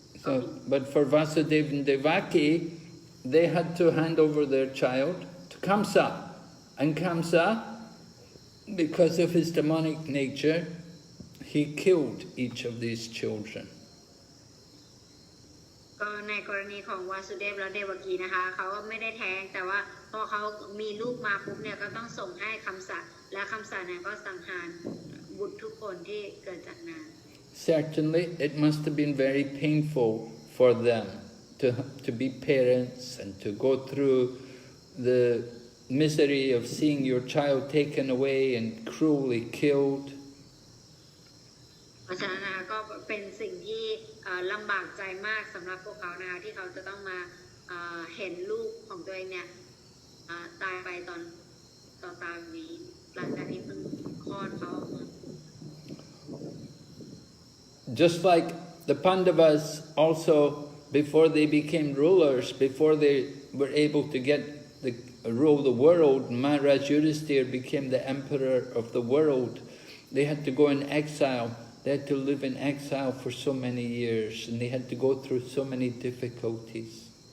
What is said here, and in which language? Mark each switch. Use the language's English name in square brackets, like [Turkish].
[English] So, but for Vasudeva and Devaki, they had to hand over their child to Kamsa. And Kamsa, because of his demonic nature, he killed each of these children. [Thai] ก็ในกรณีของวาสุเดฟและเดวกีนะคะเขาก็ไม่ได้แท้งแต่ว่าพอเขามีลูกมาปุ๊บเนี่ยก็ต้องส่งให้คำสัตย์และคำสัตย์เนี่ยก็สังหารบุตรทุกคนที่เกิดจากนาง [English] Certainly, it must have been very painful for them to be parents and to go through the misery of seeing your child taken away and cruelly killed. [Thai] เพราะฉะนั้นนะคะก็เป็นสิ่งที่ลำบากใจมากสำหรับพวกเขานะคะที่เขาจะต้องมาเห็นลูกของตัวเองเนี่ยตายไปตอนตานี้หลังจากที่เพิ่งคลอดเขาออกมา [English] Just like the Pandavas also, before they became rulers, before they were able to rule the world, Maharaj Yudhisthira became the emperor of the world. They had to go in exile. They had to live in exile for so many years, and they had to go through so many difficulties.